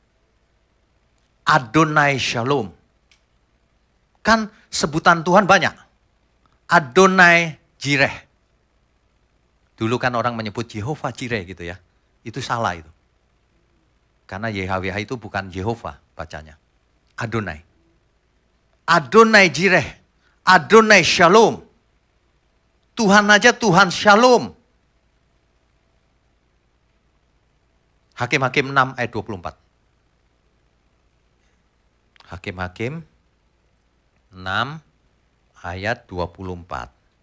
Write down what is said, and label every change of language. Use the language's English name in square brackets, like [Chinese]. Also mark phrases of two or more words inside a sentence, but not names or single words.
[Indonesian] Adonai Shalom. Kan sebutan Tuhan banyak. Adonai Jireh. Dulu kan orang menyebut Jehovah Jireh gitu ya. Itu salah itu. Karena YHWH itu bukan Jehovah bacanya. Adonai. Adonai Jireh. Adonai Shalom. Tuhan aja Tuhan Shalom. Hakim-Hakim 6 ayat 24. Hakim-Hakim 6 ayat 24.